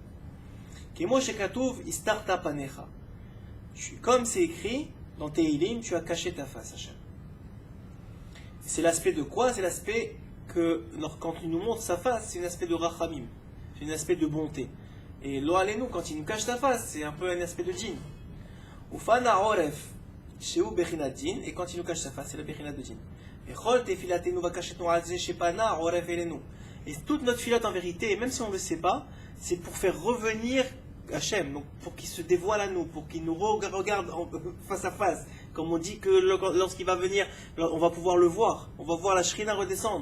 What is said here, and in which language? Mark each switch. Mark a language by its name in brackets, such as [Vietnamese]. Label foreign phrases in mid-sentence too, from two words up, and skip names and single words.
[French] Comme c'est écrit dans Tehilim, tu as caché ta face, Hachem. C'est l'aspect de quoi? C'est l'aspect que quand il nous montre sa face, c'est un aspect de rachamim, c'est un aspect de bonté. Et [Hebrew] לא עלינו, [French] quand il nous cache sa face, c'est un peu un aspect de djinn. [Hebrew] ופנה עורף שהוא בחינת דין, [French] et quand il nous cache sa face, c'est la bechinat de djinn. Et toute notre filote en vérité, même si on ne le sait pas, c'est pour faire revenir Hachem, donc pour qu'il se dévoile à nous, pour qu'il nous regarde face à face. Comme on dit que lorsqu'il va venir, on va pouvoir le voir, on va voir la Shrina redescendre.